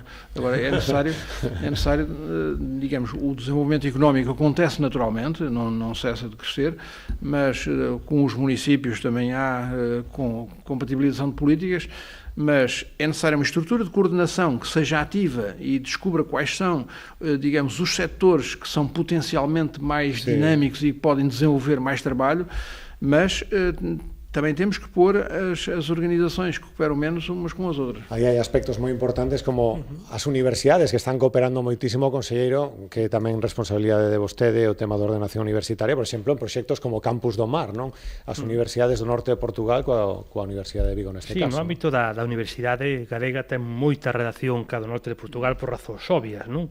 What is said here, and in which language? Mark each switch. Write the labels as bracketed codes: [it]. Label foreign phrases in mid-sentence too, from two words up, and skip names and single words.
[pt] Agora, é necessário, digamos, o desenvolvimento económico acontece naturalmente, não cessa de crescer, mas com os municípios também há compatibilização de políticas, mas é necessária uma estrutura de coordenação que seja ativa e descubra quais são, digamos, os setores que são potencialmente mais dinâmicos e que podem desenvolver mais trabalho. Mas también temos que pôr as organizações que cooperam menos umas con as outras. [gl] Aí hai aspectos moi importantes como as universidades que están cooperando moitísimo, conselleiro, que tamén responsabilidade de vostede o tema da ordenación universitaria, por exemplo, en proxectos como Campus do Mar, non? As universidades do norte de Portugal coa Universidade de Vigo neste caso. Sí, no ámbito da Universidade Galega ten moita relación ca do norte de Portugal por razóns obvias, non?